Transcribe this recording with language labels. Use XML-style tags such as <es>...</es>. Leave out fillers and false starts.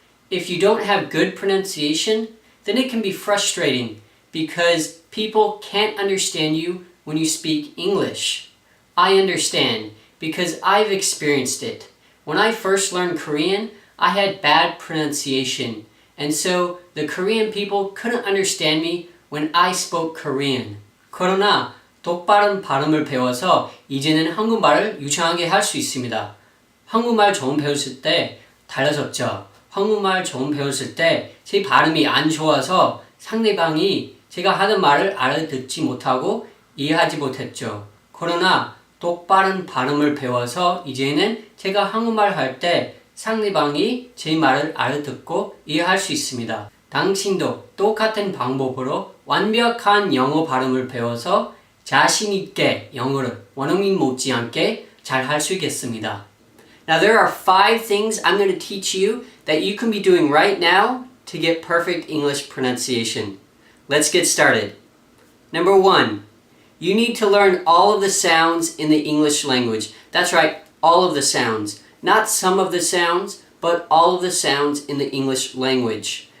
<en>If you don't have good pronunciation, then it can be frustrating because people can't understand you when you speak English. I understand because I've experienced it. When I first learned Korean, I had bad pronunciation, and so the Korean people couldn't understand me when I spoke Korean.</en> <ko>그러나 똑바른 발음을 배워서 이제는 한국말을 유창하게 할 수 있습니다. 한국말 처음 배웠을 때 달라졌죠. 한국말 처음 배웠을 때 제 발음이 안 좋아서 상대방이 제가 하는 말을 알아듣지 못하고 이해하지 못했죠. 그러나 똑바른 발음을 배워서 이제는 제가 한국말 할 때 상대방이 제 말을 알아듣고 이해할 수 있습니다. 당신도 똑같은 방법으로 완벽한 영어 발음을 배워서 자신 있게 영어를 원어민 못지않게 잘 할 수 있겠습니다.</ko> <en>Now there are 5 things I'm going to teach you that you can be doing right now to get perfect English pronunciation. Let's get started. Number 1, you need to learn all of the sounds in the English language. That's right, all of the sounds. Not some of the sounds, but all of the sounds in the English language.</en>